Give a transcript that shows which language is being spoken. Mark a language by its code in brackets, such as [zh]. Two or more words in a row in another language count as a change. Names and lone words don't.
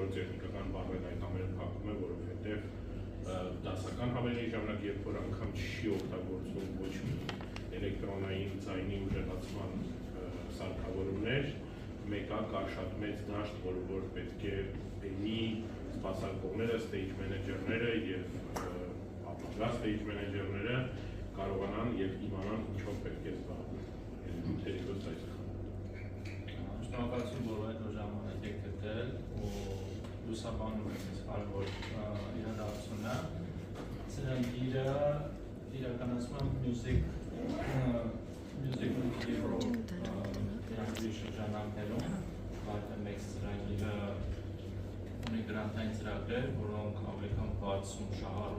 [hy] որ տեխնիկական բառերն այդ ամենը փակում է, որովհետև դասական համերգի ժամանակ, երբ որ անգամ չի օգտագործվում ոչ մի էլեկտրոնային ձայնի ուժեղացման սարքավորումներ, մեկը կա շատ մեծ դաշտ, որը որ պետք է բերի սպասարկողները, [en] stage manager- [hy] ները և ապագա [en] stage manager- [hy] ները կարողանան և իմանան ինչով պետք է զբաղվել։ Թերևս այսքան։ Շնորհակալություն, որ այդ ժամանակ եք գտել ու լուսաբանում եք այս կարևոր իրադարձությունը։ Ծրագիրը իրականացման Music Europe ծրագրի շրջանակներում վարդը մեծ ծրագիրը ունի գրանտային ծրագրեր, որոնք ավելի քան 60 շահառու